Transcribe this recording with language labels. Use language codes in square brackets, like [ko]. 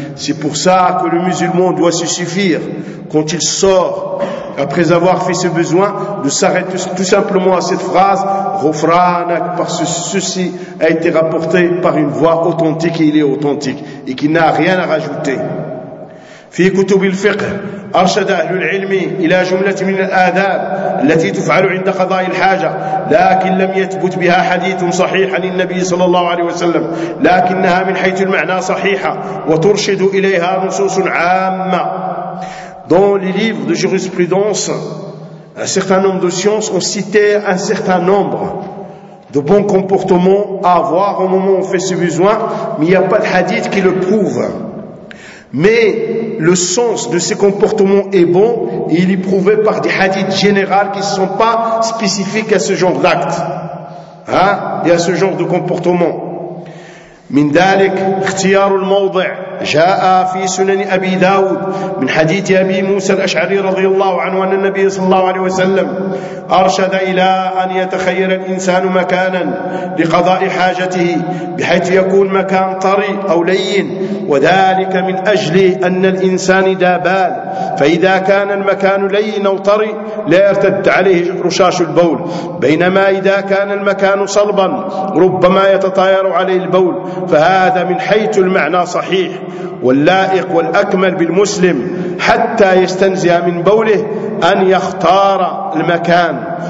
[fr] C'est pour ça que le musulman doit se suffire quand il sort, après avoir fait ses besoins, de s'arrêter tout simplement à cette phrase, Rufranak, parce que ceci a été rapporté par une voix authentique et il est authentique et qui n'a rien à rajouter. [ar] في كتب الفقه أرشد أهل العلم إلى جملة من الآداب التي تفعل عند قضاء الحاجة لكن لم يثبت بها حديث صحيح عن النبي صلى الله عليه وسلم لكنها من حيث المعنى صحيحة وترشد إليها نصوص عامة. [fr] Dans les livres de jurisprudence, un certain nombre de sciences ont cité un certain nombre de bons comportements à avoir au moment où on fait ses besoins, mais il n'y a pas de hadith qui le prouve. Mais le sens de ces comportements est bon et il est prouvé par des hadiths généraux qui ne sont pas spécifiques à ce genre d'actes, hein, et à ce genre de comportement. [ar] Min dalik, ikhtiyar al-mawdi', جاء في سنن أبي داود من حديث أبي موسى الأشعري رضي الله عنه أن النبي صلى الله عليه وسلم أرشد إلى أن يتخير الإنسان مكانا لقضاء حاجته بحيث يكون مكان طري أو لين، وذلك من أجل أن الإنسان دابال، فإذا كان المكان لين أو طري لا يرتد عليه رشاش البول، بينما إذا كان المكان صلبا ربما يتطاير عليه البول، فهذا من حيث المعنى صحيح واللائق والأكمل بالمسلم حتى يستنزئ من بوله أن يختار المكان.